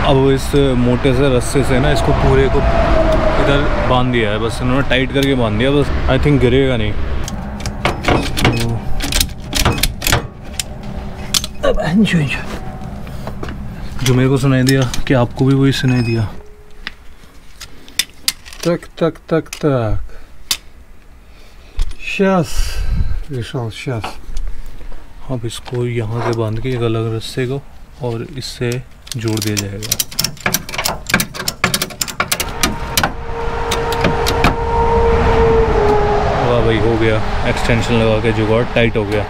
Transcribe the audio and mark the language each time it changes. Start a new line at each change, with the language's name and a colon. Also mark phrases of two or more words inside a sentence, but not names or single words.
Hindi: अब इस मोटे से रस्से से ना इसको पूरे को इधर बांध दिया है, बस इन्होंने टाइट करके बांध दिया, बस
English: I think
Hindi: गिरेगा नहीं। जो मेरे को सुनाई दिया कि आपको भी वही सुनाई दिया।
Russian: Так. Сейчас решал, сейчас.
Hindi: अब इसको यहाँ से बांध के एक अलग रस्से को और इससे जोड़ दिया जाएगा। वाह भाई हो गया, एक्सटेंशन लगा के जुगाड़ टाइट हो गया।